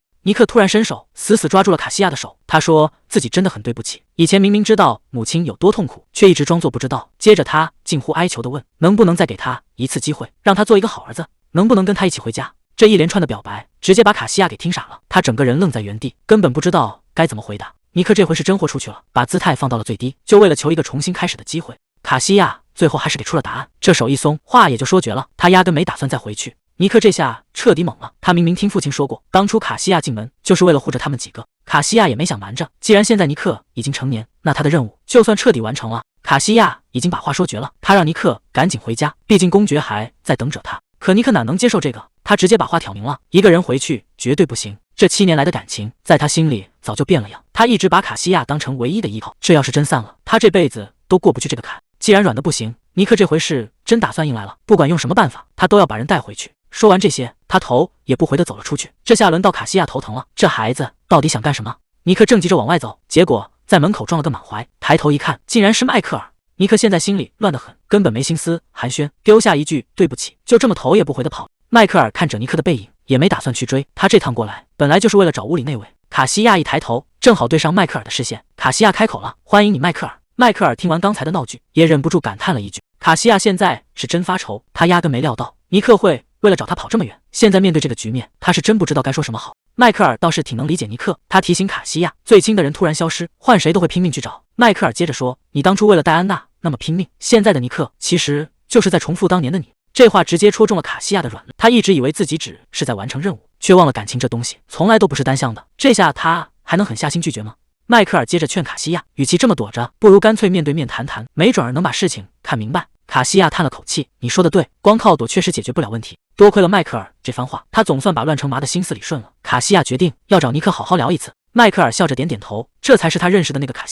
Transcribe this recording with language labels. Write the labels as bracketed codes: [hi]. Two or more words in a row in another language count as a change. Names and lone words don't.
[zh] 尼克突然伸手死死抓住了卡西亞的手，他說自己真的很對不起，以前明明知道母親有多痛苦，卻一直裝作不知道。接着他近乎哀求地問，能不能再給他一次機會，讓他做一個好兒子，能不能跟他一起回家。這一連串的表白直接把卡西亞給聽傻了，他整個人愣在原地，根本不知道該怎麼回答。尼克這回是真豁出去了，把姿態放到了最低，就為了求一個重新開始的機会。卡西亞最後還是給出了答案，這手一鬆，話也就說絕了，他壓根沒打算再回去。尼克這下徹底懵了，他明明聽父親說過，當初卡西亞進門就是為了護着他們幾個。卡西亞也沒想瞞着，既然現在尼克已經成年，那他的任務就算徹底完成了。卡西亞已經把話說絕了，他讓尼克趕緊回家，畢竟公爵還在等着他。可尼克哪能接受這個？他直接把話挑明了，一個人回去絕對不行， 這7年來的感情，在他心裡早就變了樣。他一直把卡西亞當成唯一的依靠，這要是真散了，他這輩子都過不去這個坎。既然軟的不行，尼克这回是真打算硬來了，不管用什麼辦法，他都要把人帶回去。說完這些，他頭也不回地走了出去。這下輪到卡西亞頭疼了，這孩子到底想幹什麼？尼克正急着往外走，結果在門口撞了個滿懷，抬頭一看，竟然是邁克爾。尼克現在心裡亂得很，根本沒心思寒暄，丟下一句對不起，就這麼頭也不回地跑。邁克爾看着尼克的背影，也沒打算去追，他這趟過來本來就是為了找屋裡那位。卡西亞一抬頭，正好對上邁克爾的視線。卡西亞開口了：“歡迎你，邁克爾。” 邁克爾聽完剛才的鬧劇，也忍不住感嘆了一句。卡西亞現在是真發愁，他壓根沒料到尼克會為了找他跑這麼遠。現在面對這個局面，他是真不知道該說什麼好。邁克爾倒是挺能理解尼克，他提醒卡西亞，最親的人突然消失，換誰都会拼命去找。邁克爾接着說：“你當初為了戴安娜那麼拼命，現在的尼克其實就是在重複當年的你。” 這話直接戳中了卡西亞的軟肋，他一直以為自己只是在完成任務，卻忘了感情這東西從來都不是單向的。這下他還能狠下心拒絕嗎？邁克爾接着勸卡西亞，與其這麼躲着，不如乾脆面對面談談，沒準兒能把事情看明白。卡西亞嘆了口氣，你說的對，光靠躲確實解決不了問題。多虧了邁克爾這番話，他總算把亂成麻的心思理順了。卡西亞決定要找尼克好好聊一次。邁克爾笑着點點頭，這才是他認識的那個卡西。